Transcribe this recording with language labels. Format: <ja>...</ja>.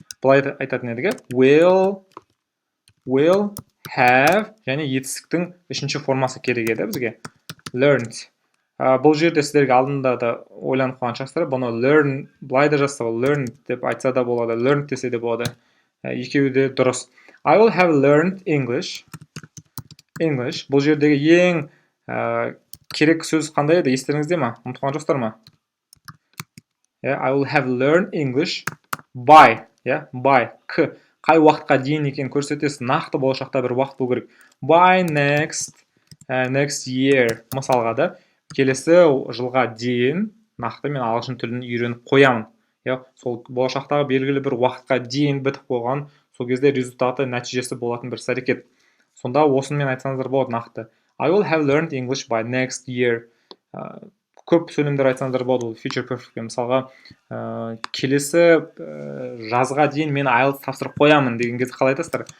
<kk>Бұлай айтатын едігі will have және етістіктің үшінші формасы керек еді бізге.</kk> <en>Learned.</en> <kk>Бұл жерде сіздерге алдында да ойланып қалған шығарсыздар, бұны learn, былай да жазса, learn деп айтса да болады, learn десе де болады. Екеуі де дұрыс.</kk> <en>I will have learned English.</en> <kk>Бұл жердегі ең керек сөз қандай еді? Естеріңізде ма? Ұмытқан жоқсыздар ма?</kk> <en>I will have learned English by. By.</en> <kk>Қай уақытқа дейін екен көрсетесіз, нақты болашақта бір уақыт болу керек.</kk> <en>By next year.</en> <kk>Мысалға да, келесі жылға дейін нақты мен ағылшын тілін үйреніп қоямын. Сол болашақтағы белгілі бір уақытқа дейін бітіп қойған, сол кезде результаты, нәтижесі болатын бір іс-әрекет. Сонда осымен айтсаңыздар болады нақты.</kk> <en>I will have learned English by next year.</en> <kk>Көп сөйлемдер айтсаңыздар болады, future perfect. Мысалға, келесі жазға дейін мен IELTS тапсырып қоямын деген кезде қалай айтасыздар?</kk>